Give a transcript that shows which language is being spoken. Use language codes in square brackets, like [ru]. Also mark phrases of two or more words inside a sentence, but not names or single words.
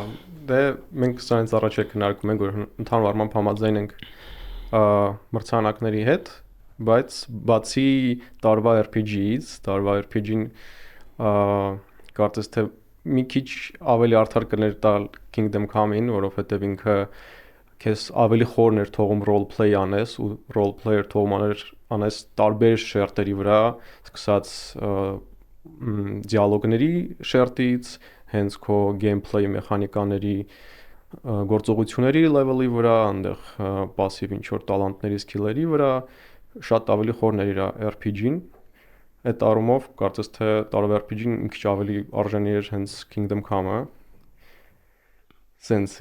[hy] Դե մենք սրանից առաջ քննարկում ենք, որ ընդհանուր առմամբ համաձայն ենք մրցանակների հետ, բայց բացի տարվա RPG-ից, տարվա RPG-ն կարծես թե մի քիչ ավելի արդար կներ տալ Kingdom Come-ին, որովհետև ինքը քեզ ավելի խորն էր թողում [en] role play [hy] անես ու [en] role player [hy] թողում անես տարբեր շերտերի վրա, սկսած դիալոգների շերտից, հենց քո gameplay մեխանիկաների գործողությունների level-ի վրա, այնտեղ passive ինչ-որ տալանտների skillերի վրա շատ ավելի խորն էր իր RPG-ն։ Այդ առումով կարծես թե տարվա RPG-ն մի քիչ ավելի արժանի էր հենց Kingdom Come-ը։ Sense։